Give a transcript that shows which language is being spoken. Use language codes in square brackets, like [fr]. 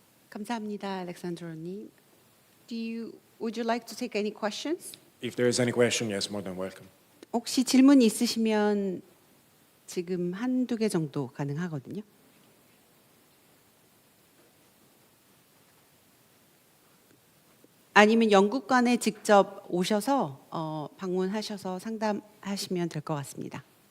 [ko] 감사합니다, 알렉산드로님. [en] Would you like to take any questions? If there is any question, yes, more than welcome. [ko] 혹시 질문 있으시면 지금 한두 개 정도 가능하거든요. 아니면 연구관에 직접 오셔서 방문하셔서 상담하시면 될 것 같습니다.